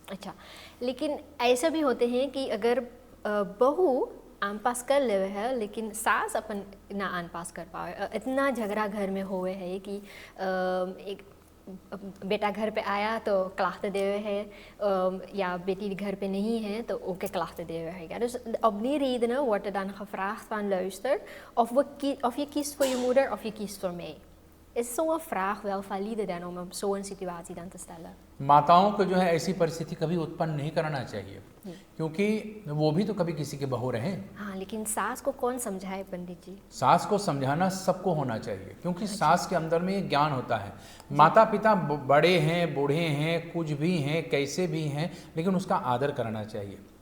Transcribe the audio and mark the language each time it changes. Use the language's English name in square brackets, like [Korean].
[Hindi] अच्छा, लेकिन ऐसा भी होते हैं कि अगर बहू आम पास कर ले है लेकिन सास अपन ना आन पास कर पाए, इतना झगड़ा घर में हुए है कि एक बेटा घर पे आया तो [Dutch] klachten [Hindi] देवे है, [Dutch] ja [Hindi] बेटी घर पे नहीं है तो [Dutch] ook klachten [Hindi] देवे है। [Dutch] Ja, dus op die redenen wordt er dan gevraagd van luister, of je kiest voor je moeder of je kiest voor mij. Is zo'n vraag wel valide dan om zo'n situatie dan te stellen? [Hindi] माताओं को जो है ऐसी परिस्थिति कभी उत्पन्न नहीं करना चाहिए, क्योंकि वो भी तो कभी किसी के बहू रहे। हाँ, लेकिन सास को कौन समझाए पंडित जी? सास को समझाना सबको होना चाहिए, क्योंकि सास के अंदर में ये ज्ञान होता है। माता पिता बड़े हैं, बूढ़े हैं, कुछ भी हैं, कैसे भी हैं, लेकिन उसका आदर करना चाहिए।